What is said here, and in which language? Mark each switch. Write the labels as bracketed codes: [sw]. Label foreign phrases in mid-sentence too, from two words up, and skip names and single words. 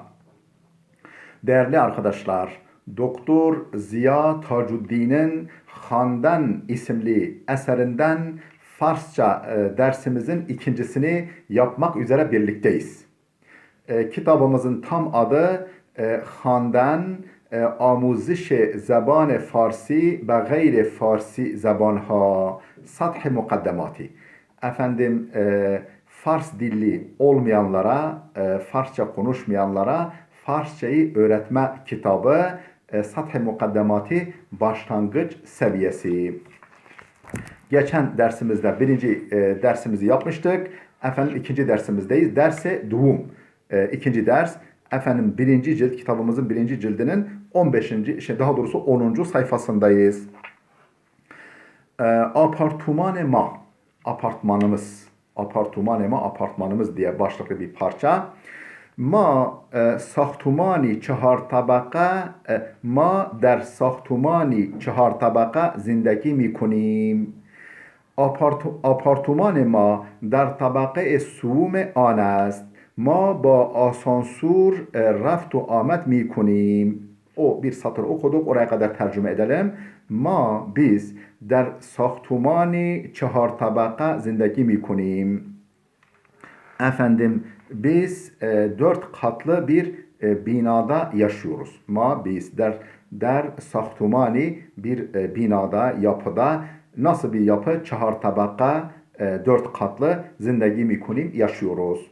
[tr] Değerli arkadaşlar, Doktor Ziya Tacuddin'in Handan isimli eserinden Farsça dersimizin ikincisini yapmak üzere birlikteyiz. Kitabımızın tam adı Handan [fa] آموزش زبان فارسی و غیر فارسی زبانها سطح مقدماتی. [tr] Efendim Fars dilli olmayanlara, Farsça konuşmayanlara Farsçayı öğretme kitabı [fa] سطح مقدماتی [tr] başlangıç seviyesi. Geçen dersimizde birinci dersimizi yapmıştık. Efendim ikinci dersimizdeyiz. [fa] درس دوم. [tr] İkinci ders. Efendim birinci cilt kitabımızın birinci cildinin 15. daha doğrusu 10. sayfasındayız. [fa] آپارتمان ما. [tr] Apartmanımız. [fa] آپارتمان ما [tr] apartmanımız diye başlıklı bir parça. [fa] ما ساختمانی چهار طبقه ما در ساختمانی چهار طبقه زندگی میکنیم. آپارتمان ما در طبقه سوم آن است. ما با آسانسور رفت و آمد میکنیم. [tr] O bir satır okuduk. Oraya kadar tercüme edelim. Biz [fa] در ساختمانی چهار طبقه زندگی میکنیم. [tr] Efendim biz dört katlı bir binada yaşıyoruz. Biz [fa] در ساختمانی [tr] bir binada, yapıda. Nasıl bir yapı? [fa] چهار طبقه, [tr] dört katlı [fa] زندگی میکنیم [tr] yaşıyoruz.